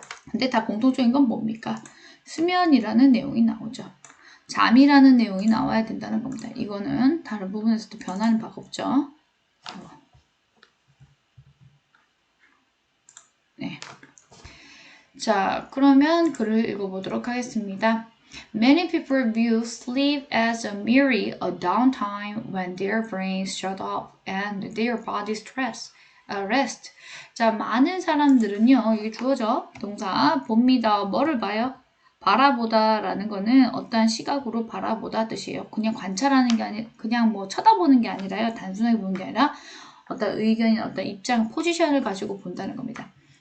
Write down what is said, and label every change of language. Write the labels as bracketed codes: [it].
[ko] 근데 다 공통적인 건 뭡니까? 수면이라는 내용이 나오죠. 잠이라는 내용이 나와야 된다는 겁니다. 이거는 다른 부분에서도 변하는 바가 없죠. 네. 자, 그러면 글을 읽어보도록 하겠습니다. [en] Many people view sleep as a merely a downtime when their brains shut off and their body rest. [ko] 자, 많은 사람들은요, 이게 주어져 동사 봅니다. 뭐를 봐요? 바라보다 라는 거는 어떠한 시각으로 바라보다 뜻이에요. 그냥 관찰하는 게 아니, 그냥 뭐 쳐다보는 게 아니라요. 단순하게 보는 게 아니라 어떤 의견이나 어떤 입장, 포지션을 가지고 본다는 겁니다.